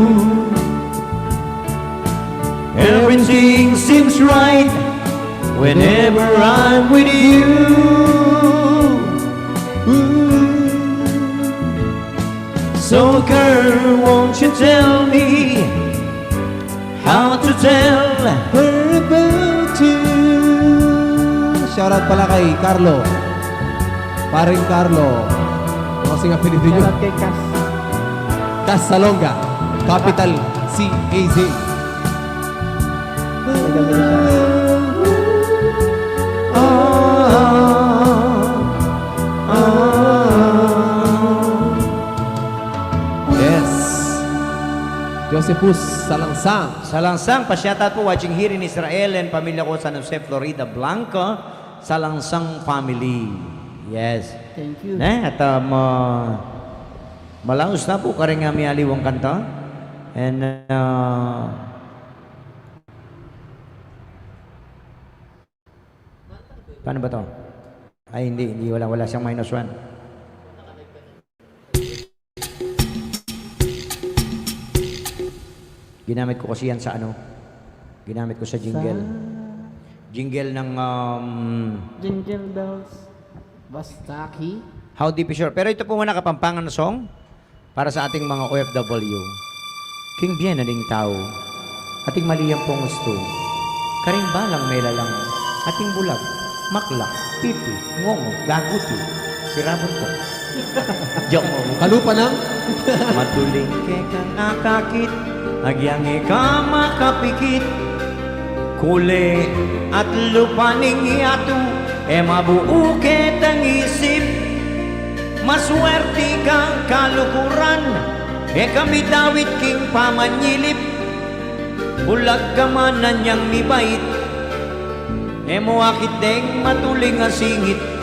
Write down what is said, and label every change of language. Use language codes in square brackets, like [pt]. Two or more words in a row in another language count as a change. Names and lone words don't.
[en] Everything seems right whenever I'm with you. So girl, won't you tell me how to tell her about you? [tl] Shoutout pala kay Carlo. Paring Carlo. Ano kasing apelido nyo? Shoutout kay Cass. [en] Cas Salonga. Capital C-A-Z. [tl] Nagami siya. [en] Yes. Josephus Salangsang. Salangsang, [pam] pasyatat po [en] watching here in Israel and [pam] pamilya ko [en] San Jose, Florida, Blanca, Salangsang family. Yes. Thank you. [pam] At malaos na po karing nga mialiwang kanta. [tl] And paano ba to? Ay, hindi wala siyang -1. Ginamit ko kasi yan sa ano? Ginamit ko sa jingle. Jingle ng [en] Jingle bells. Bastaki. How Deep Is Your. [tl] Pero ito po muna [en] kapampangan na song [tl] para sa ating mga OFW. [pam] King bien na ding tao, ating maliyang pungusto, karing balang may lalang, ating bulag, maklak, pipi, ngongo, gaguti, sirabon ko. [tl] Diyan mo. [pam] Kalupa ng Matuling ke kang akakit, agyangi ka makapikit, kule at lupaning iatu, mabuo ketang isip, maswerte kang kalukuran, kami dawit king pamanyilip, bulag ka man na niyang mibait, mo akit deng matuling asingit,